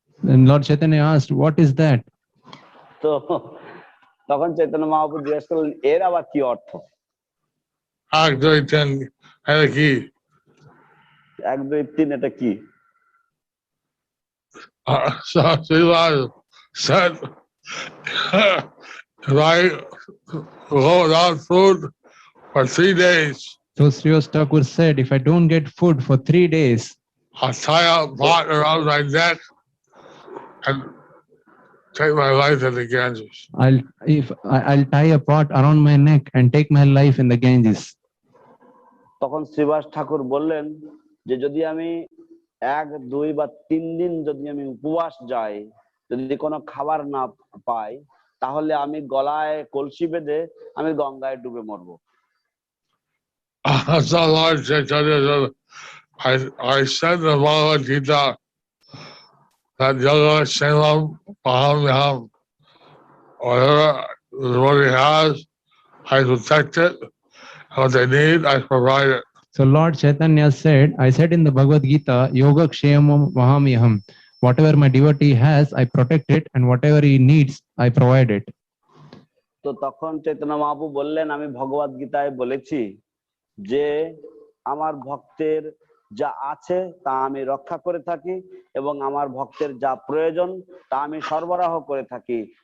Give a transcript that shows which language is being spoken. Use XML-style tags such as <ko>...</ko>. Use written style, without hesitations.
<en>And Lord Chaitanya asked, what is that?</en> <bn>তো তখন চৈতন্য মহাপ্রভু জিজ্ঞেস করলেন, এর আবার কি অর্থ? 1, 2, 3, এটা কি? 1, 2, 3 এটা কি?</bn> <en>So Srivas said, if I go without food for 3 days, So Srivas Thakur said, if I don't get food for 3 days, I'll tie a pot around my neck and take my life in the Ganges. I'll tie a pot around my neck and take my life in the Ganges.</en> <bn>তখন শ্রীবাস ঠাকুর বললেন যে যদি আমি 1, 2 বা 3 দিন যদি আমি উপবাস যাই, যদি কোনো খাবার না পাই, তাহলে আমি গলায় কলসি বেঁধে আমি গঙ্গায় ডুবে মরবো।</bn> <en>So Lord Chaitanya said, I said in the Bhagavad Gita that</en> <sa>Yoga Sevam Pahamyam,</sa> <en>whatever the devotee has, I protect it. What they need, I provide it. So Lord Chaitanya said, I said in the Bhagavad Gita,</en> <sa>Yoga Kshemam Vahamyaham.</sa> <en>Whatever my devotee has, I protect it, and whatever he needs, I provide it.</en> <bn>তো তখন চৈতন্য মহাপ্রভু বললেন, আমি ভগবদ গীতায় বলেছি যে আমার ভক্তের যা আছে তা আমি রক্ষা করে থাকি এবং আমার ভক্তের যা প্রয়োজন তা আমি সরবরাহ করে থাকি।</bn>